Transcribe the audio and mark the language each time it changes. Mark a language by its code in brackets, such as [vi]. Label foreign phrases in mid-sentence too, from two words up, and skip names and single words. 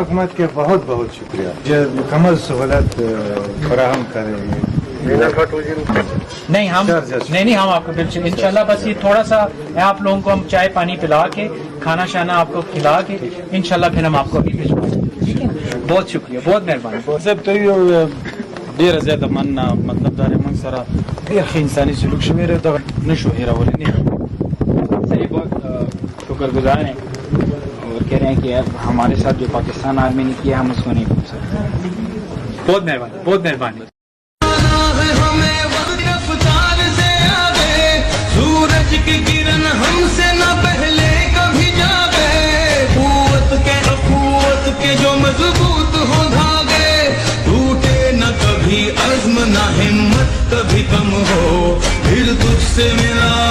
[ur] حکومت کے بہت بہت شکریہ جو مکمل سہولت فراہم کریں گے. نہیں ہم آپ کو بالکل ان شاء اللہ بس یہ تھوڑا سا آپ لوگوں کو ہم چائے پانی پلا کے کھانا شانا آپ کو کھلا کے ان شاء اللہ پھر ہم آپ کو ابھی بھجوائیں گے. ٹھیک ہے، بہت شکریہ، بہت مہربانی [ps] صاحب ته یو ډیره زیاته مننه، مطلب دا موږ سره ډیر ښه انساني سلوک شوی دی، دا نشو هیرولی نه. [ur] صحیح بہت شکر گزار ہیں اور کہہ رہے ہیں کہ ہمارے ساتھ جو پاکستان آرمی نے کیا ہم اس کو نہیں بھول سکتے. بہت مہربانی، بہت مہربانی. سورج کی کرن ہم سے نہ پہلے کبھی جاگے، قوت کے جو مضبوط ہو دھاگے، ٹوٹے نہ کبھی عزم نہ ہمت کبھی کم ہو، پھر تجھ سے ملا